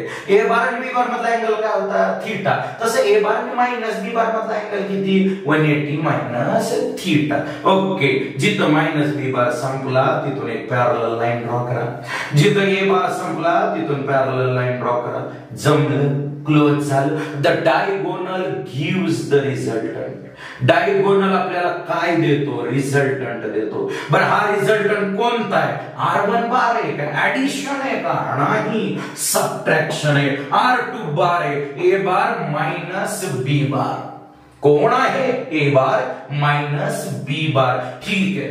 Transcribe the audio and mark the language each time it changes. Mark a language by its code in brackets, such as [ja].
[mr] ए बार आणि B bar मधला angle काय होता? थीटा. तसं ए बार आणि मायनस बी बार मधला अँगल किती? 180 मायनस थीटा. ओके. जिथं मायनस बी बार संपला तिथून एक पॅरलल लाईन ड्रॉ करा. जिथं ए बार संपला तिथून पॅरलल लाईन ड्रॉ करा. जमलं, क्लोज झालं. [en] The diagonal gives the resultant. [mr] Diagonal आपल्याला काय देतो? रिझल्टंट देतो. बरं हा रिझल्टंट कोणता आहे? R1 बार आहे का? ऍडिशन आहे का? नाही, सबट्रॅक्शन आहे. R2 बार आहे. ए बार मायनस बी बार. कोण आहे? ए बार मायनस बी बार. ठीक आहे.